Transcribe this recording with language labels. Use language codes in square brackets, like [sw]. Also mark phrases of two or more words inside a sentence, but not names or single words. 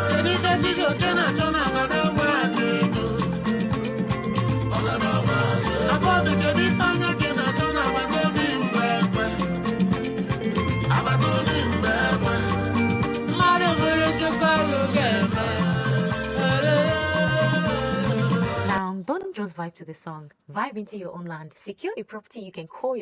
[ig] Kedu ife Chijioke na-achọ na agada nwa aka ego? Akpọbi, kedu ife anya gị na-achọ na agbata obi mgbe ekwe? Agbata obi mgbe ekwe. Mmadụ nwere Chukwu ọrụ ga-eme. [en] Now, don't just vibe to the song. Vibe into your own land. Secure a property you can call your